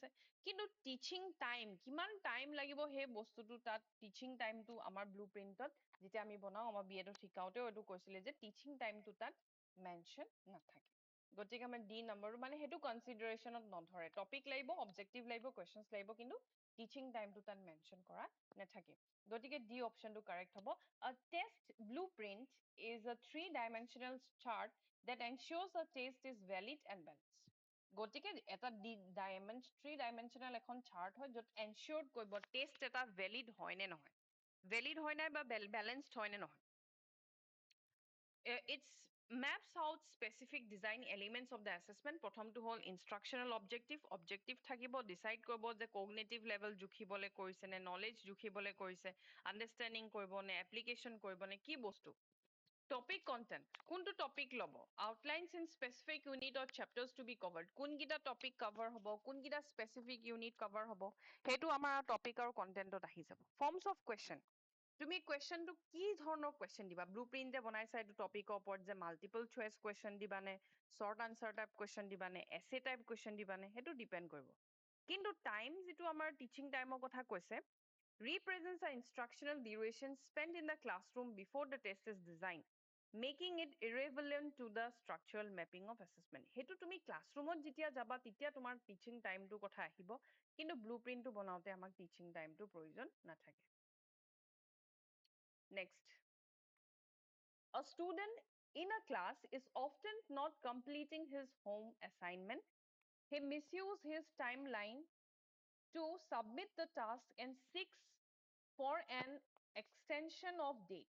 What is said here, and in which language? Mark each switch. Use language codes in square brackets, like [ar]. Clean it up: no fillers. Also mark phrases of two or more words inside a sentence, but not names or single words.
[as] কিন্তু [en] teaching time, [as] কিমান টাইম লাগিব সেই বস্তুটো, তাত [en] teaching timeটো [as] আমাৰ ব্লুপ্ৰিণ্টত যেতিয়া আমি বনাওঁ, আমাৰ বিএডত শিকাওঁতেও এইটো কৈছিলে যে [en] teaching timeটো [as] তাত মেনশ্যন নাথাকে। গতিকে আমাৰ ডি নম্বৰটো মানে সেইটো কনচিডাৰেশ্যনত নধৰে, টপিক লাগিব, অবজেক্টিভ লাগিব, কুৱেশ্যনছ লাগিব, কিন্তু [en] teaching timeটো [as] তাত মেনশ্যন কৰা নাথাকে। গতিকে [en] D optionটো correct [as] হ'ব। [en] A test blueprint is a three-dimensional chart that ensures a test is valid and balanced. [as] গতিকে এটা থ্ৰী-ডাইমেনশ্যনেল এখন চাৰ্ট হয় য'ত এনচিয়ৰ কৰিব টেষ্ট এটা ভেলিড হয় নে নহয়, ভেলিড হয় নাই বা বেলেঞ্চড হয় নে নহয়। [en] It's maps out specific design elements of the assessment. [as] প্ৰথমটো হ'ল [en] instructional objective [as] থাকিব, decide কৰিব যে [en] cognitive level [as] জুখিবলৈ কৰিছে নে, knowledge জুখিবলৈ কৰিছে, understanding কৰিব নে, application কৰিব নে, কি বস্তু। [en] topic content, [as] কোনটো টপিক ল'ব, [en] outlines in specific unit or chapters to be covered, [as] কোনকেইটা টপিক কভাৰ হ'ব, কোনকেইটা [en] specific unit [as] কভাৰ হ'ব, সেইটো আমাৰ টপিক আৰু কণ্টেণ্টত আহি যাব। [en] forms of question, [as] তুমি কুৱেশ্যনটো কি ধৰণৰ কুৱেশ্যন দিবা, ব্লুপ্ৰিণ্ট যে বনাইছা এইটো টপিকৰ ওপৰত যে [en] multiple choice question [as] দিবানে, [en] short answer type question [as] দিবানে, [en] essay type question [as] দিবানে, সেইটো ডিপেণ্ড কৰিব। কিন্তু টাইম যিটো আমাৰ [en] teaching timeৰ [as] কথা কৈছে, [en] represents an instructional duration spent in the classroom before the test is designed, making it irrelevant to the structural mapping of assessment. [as] হেতু তুমি ক্লাছৰুমত যেতিয়া যাবা তেতিয়া তোমাৰ [en] teaching timeটো [as] কথা আহিব, কিন্তু ব্লুপ্ৰিণ্টটো বনাওঁতে আমাক [en] teaching timeটো [as] প্ৰয়োজন নাথাকে। [en] Next, a student in a class is often not completing his home assignment. He misuses his timeline to submit the task and seeks for an extension of date.